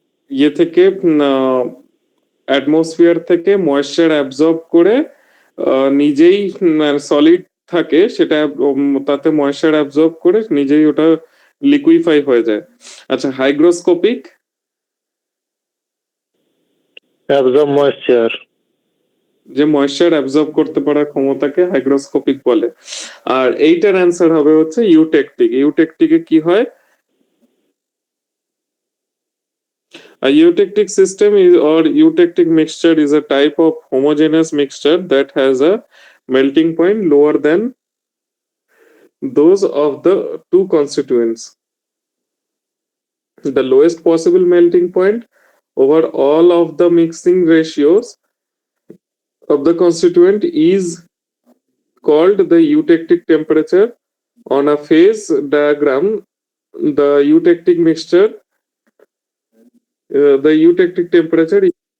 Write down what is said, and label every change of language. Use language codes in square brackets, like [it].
[bn] ইয়ে থেকে অ্যাটমসফিয়ার থেকে ময়েশ্চার অ্যাবজর্ব করে নিজেই সলিড থাকে, সেটা তাতে ময়েশ্চার অ্যাবজর্ব করে নিজেই ওটা লিকুইফাই হয়ে যায়। আচ্ছা, হাইগ্রোস্কোপিক। Absorb moisture. যে ময়েশ্চার অ্যাবজর্ব করতে পারার ক্ষমতাকে হাইগ্রোস্কোপিক বলে। আর এইটার অ্যান্সার হবে হচ্ছে ইউটেকটিক। ইউটেকটিকে কি হয়? [en] A eutectic system is or eutectic mixture is a type of homogeneous mixture that has a melting point lower than those of the two constituents. The lowest possible melting point over all of the mixing ratios of the constituent is called the eutectic temperature. On a phase diagram, the eutectic mixture, the eutectic temperature is